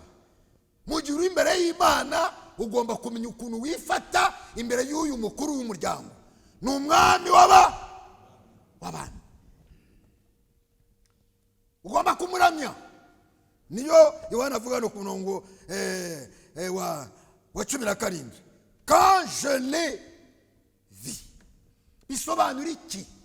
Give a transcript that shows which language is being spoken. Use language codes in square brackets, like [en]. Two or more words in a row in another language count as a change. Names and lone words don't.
[rw] mu gihe uri imbere y'Imana ugomba kumenya ukuntu wifata imbere y'uyu mukuru w'umuryango. ni umwami w'abantu, ugomba kumuramya. niyo Yohana avuga no ku murongo wa 17, [fr] quand je l'ai vu. [rw] bisobanura iki?